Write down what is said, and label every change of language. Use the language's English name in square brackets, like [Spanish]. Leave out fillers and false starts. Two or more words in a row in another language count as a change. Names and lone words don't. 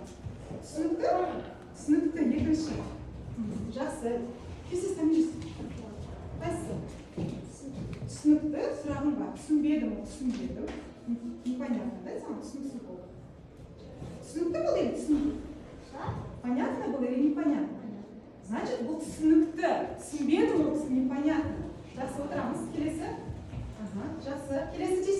[Kazakh] Түсінікті, екінші. Жақсы. Кесес тәмежіз. Қайсы? Түсінікті, сұрағым бар. Түсінбедім. [Russian] Непонятно, да? [Kazakh] Саған түсініксіз болды. Түсінікті бұл или түсінікті? [Russian] Понятно было или непонятно? Значит, [Kazakh] бұл түсінікті. Түсінбедім, ол непонятно. Жақсы, отырамыз. Келесі. Жақсы.